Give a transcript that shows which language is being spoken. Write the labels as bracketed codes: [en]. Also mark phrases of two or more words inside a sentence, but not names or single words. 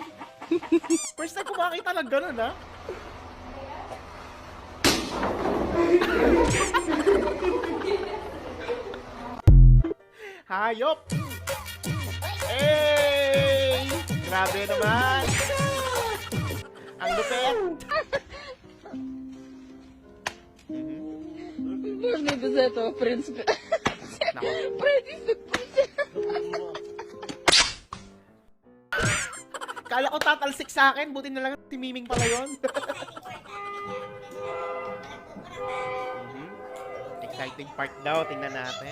[en] First time [tl] ko makakita ng ganun, ha? Hayop! Hey! Grabe naman! Ang lupet! [ru] Можно и без этого, в принципе. [tl] Nako. Kala ko tatalsik sa akin, buti na lang si Miming pala yun. [en] Exciting part [tl] daw, tingnan natin.